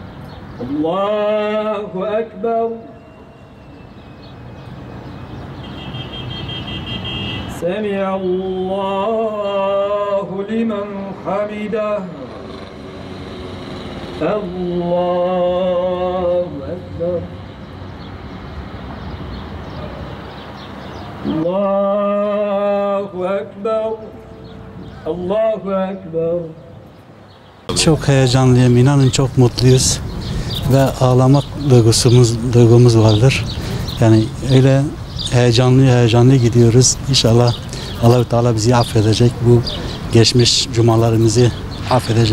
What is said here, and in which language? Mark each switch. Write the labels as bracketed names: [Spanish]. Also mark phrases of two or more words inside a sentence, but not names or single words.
[Arabic] الله أكبر. سمع الله لمن حمده. الله أكبر. الله أكبر. الله أكبر. [Turkish] Çok heyecanlıyım, inanın çok mutluyuz ve ağlamak duygumuz vardır. Yani öyle heyecanlı gidiyoruz. İnşallah Allah-u Teala bizi affedecek, bu geçmiş cumalarımızı affedecek.